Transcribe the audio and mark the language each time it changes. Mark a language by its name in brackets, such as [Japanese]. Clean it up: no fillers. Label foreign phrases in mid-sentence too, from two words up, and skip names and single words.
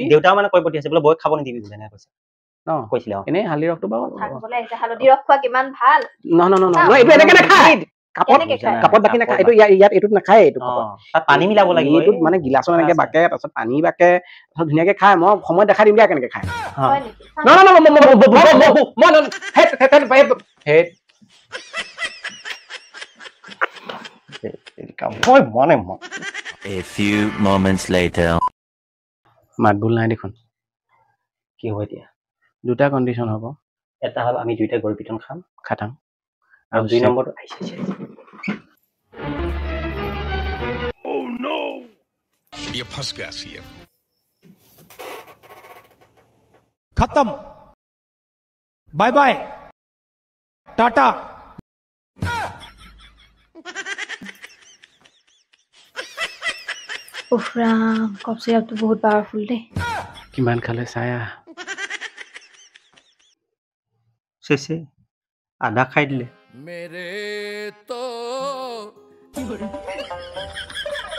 [Assamese] দেউতাও মানে কৈ পঠিয়াইছে বোলে বৈ খাব নিদিবি বোলে এনেকৈ কৈছে কৈছিলে এনেই হালধি ৰসটো বাৰু হালধি ৰস খোৱা কিমান ভাল নহয় এইটো এনেকে নাখায় কাপত বাকি নাখায় এইটো ইয়াত এইটোত নাখায় এইটো তাত পানী মিলাব লাগিব এইটোত মানে গিলাচত এনেকে বাকে তাৰপিছত পানী বাকে তাৰপিছত ধুনীয়াকে খায় মই সময় দেখাই দিম দিয়া কেনেকে খায় [English] A few moments later. [Assamese] মাতবোল নাই দেখোন কি হ'ব এতিয়া দুটা কণ্ডিশ্যন হ'ব এটা হ'ল আমি দুইটা গৰু পিটন খাম আৰু 2 নম্বৰটো [English] Oh no! [Hindi] ये फंस गया सीएम खत्म [English] bye bye [Hindi] टाटा [Assamese] উফৰাম কফ চিৰাপটো বহুত পাৱাৰফুল দেই কিমান খালে চায়া চেছে আধা খাই দিলে [Hindi] मेरे तो